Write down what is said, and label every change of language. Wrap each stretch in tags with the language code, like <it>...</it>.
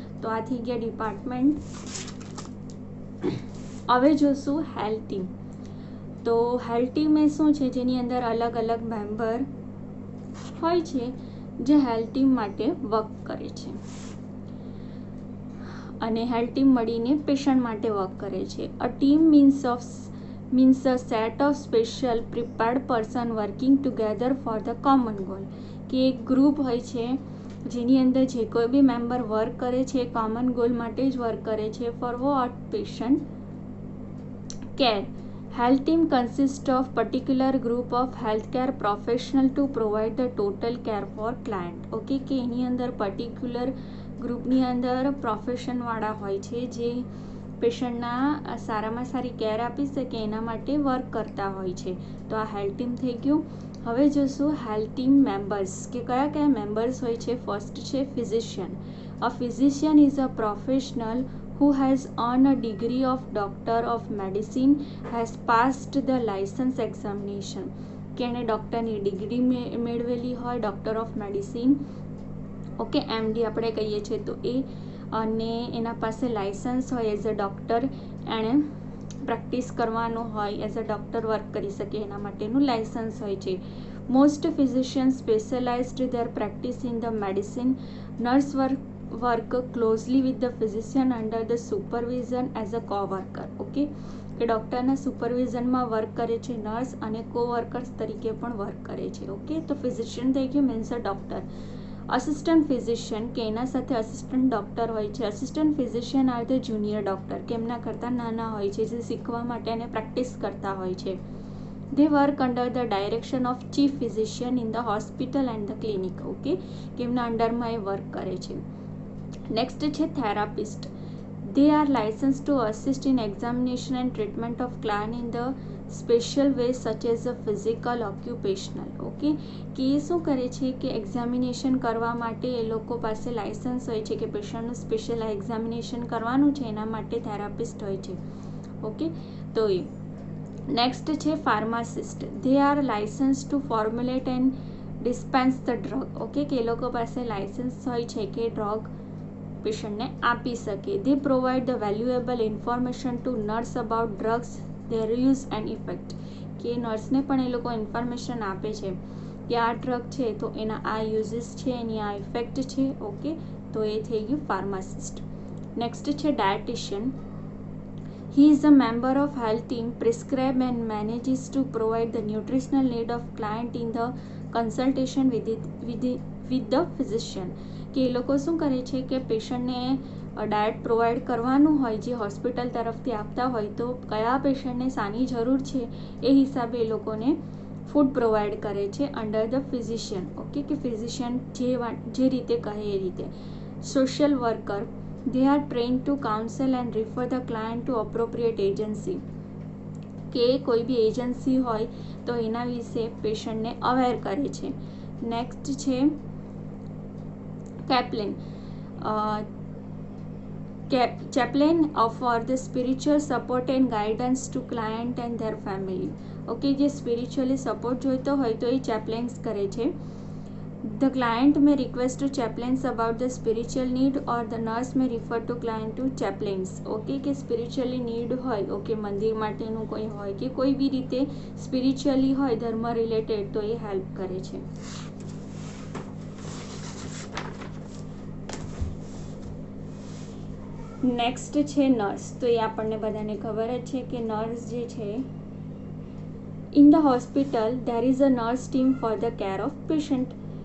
<gu>તો આ થઈ ગયા ડિપાર્ટમેન્ટ. હવે જોશું હેલ્થ ટીમ. તો હેલ્થ ટીમ એ શું છે, જેની અંદર અલગ અલગ મેમ્બર હોય છે જે હેલ્થ ટીમ માટે વર્ક કરે છે અને હેલ્થ ટીમ મળીને પેશન્ટ માટે વર્ક કરે છે.</gu> <en>a team means a set of special prepared person working together for the common goal,</en> <gu>કે એક ગ્રુપ હોય છે જેની અંદર જે કોઈ બી મેમ્બર વર્ક કરે છે એ કોમન ગોલ માટે જ વર્ક કરે છે.</gu> <en>For what? Patient care. Health team consists of particular group of healthcare professional to provide the total care for client.</en> <gu>Okay, કે એની અંદર પર્ટિક્યુલર ગ્રુપની અંદર પ્રોફેશનવાળા હોય છે જે પેશન્ટના સારામાં સારી કેર આપી શકે એના માટે વર્ક કરતા હોય છે. તો આ હેલ્થ ટીમ થઈ ગયું. હવે જોશું હેલ્થ ટીમ મેમ્બર્સ કે કયા કયા મેમ્બર્સ હોય છે. ફર્સ્ટ છે physician.</gu> <en>A physician is a professional who has earned a degree of Doctor of Medicine, has passed the license examination.</en> <gu>કે એને ડૉક્ટરની ડિગ્રી મેળવેલી હોય, doctor of medicine, okay, MD આપણે કહીએ છીએ તો એ, અને એના પાસે લાઇસન્સ હોય એઝ અ ડૉક્ટર, એણે પ્રેક્ટિસ કરવાનું હોય, એઝ અ ડૉક્ટર વર્ક કરી શકે એના માટેનું લાઇસન્સ હોય છે.</gu> <en>Most physician specialised their practice in the medicine. Nurse work closely with the physician under the supervision as a co-worker.</en> <gu>Okay, કે ડૉક્ટરના સુપરવિઝનમાં વર્ક કરે છે નર્સ, અને કોવર્કર્સ તરીકે પણ વર્ક કરે છે. ઓકે, તો ફિઝિશિયન થઈ ગયું, means a doctor. Assistant physician, કે એના સાથે અસિસ્ટન્ટ ડૉક્ટર હોય છે.</gu> <en>assistant physician are the junior doctor,</en> <gu>કે એમના કરતાં નાના હોય છે, જે શીખવા માટે અને પ્રેક્ટિસ કરતા હોય છે.</gu> <en>They work under the direction of chief physician in the hospital and the clinic.</en> <gu>Okay, કે એમના અંડરમાં એ વર્ક કરે છે. નેક્સ્ટ છે therapist.</gu> <en>They are licensed to assist in examination and treatment of client in the special ways such as the physical, occupational.</en> <gu>Okay, કે એ શું કરે છે કે એક્ઝામિનેશન કરવા માટે એ લોકો પાસે લાઇસન્સ હોય છે કે પેશન્ટનું સ્પેશિયલ એક્ઝામિનેશન કરવાનું છે, એના માટે થેરાપિસ્ટ હોય છે. ઓકે, તો એ. નેક્સ્ટ છે pharmacist.</gu> <en>They are licensed to formulate and dispense the drug.</en> <gu>Okay, કે એ લોકો પાસે લાઇસન્સ હોય છે કે ડ્રગ પેશન્ટને આપી શકે.</gu> <en>They provide the valuable information to nurse about drugs, their use and effect.</en> <gu>કે નર્સને પણ એ લોકો ઇન્ફોર્મેશન આપે છે કે આ ડ્રગ છે તો એના આ યુઝિસ છે, એની આ ઇફેક્ટ છે. ઓકે, તો એ થઈ ગયું ફાર્માસિસ્ટ. નેક્સ્ટ છે dietitian.</gu> <en>He is a member of health team, prescribe and manages to provide the nutritional need of client in the consultation with the physician.</en> <gu>કે એ લોકો શું કરે છે કે પેશન્ટને ડાયટ પ્રોવાઈડ કરવાનું હોય, જે હોસ્પિટલ તરફથી આપતા હોય, તો કયા પેશન્ટને શાની જરૂર છે એ હિસાબે એ લોકોને ફૂડ પ્રોવાઈડ કરે છે અંડર ધ ફિઝિશિયન. ઓકે, કે ફિઝિશિયન જે રીતે કહે એ રીતે. Social worker.</gu> <en>They are trained to counsel and refer the client to appropriate agency.</en> <gu>કે કોઈ બી એજન્સી હોય તો એના વિશે પેશન્ટને અવેર કરે છે. નેક્સ્ટ છે chaplain.</gu> <en>Chaplain for the spiritual support and guidance to client and their family.</en> <gu>Okay, જે સ્પિરિચ્યુઅલી સપોર્ટ જોઈતો હોય તો એ ચેપ્લેન્સ કરે છે.</gu> <en>The client may request to chaplains about the spiritual need or the nurse may refer to client to chaplains.</en> <gu>Okay, કે spiritually need હોય, okay, મંદિર માટેનું કોઈ હોય કે કોઈ બી રીતે સ્પિરિચ્યુઅલી હોય ધર્મ રિલેટેડ, તો એ હેલ્પ કરે છે. નેક્સ્ટ છે નર્સ. તો એ આપણને બધાને ખબર જ છે કે નર્સ જે છે,</gu> <en>In the hospital there is a nurse team for the care of patient.</en>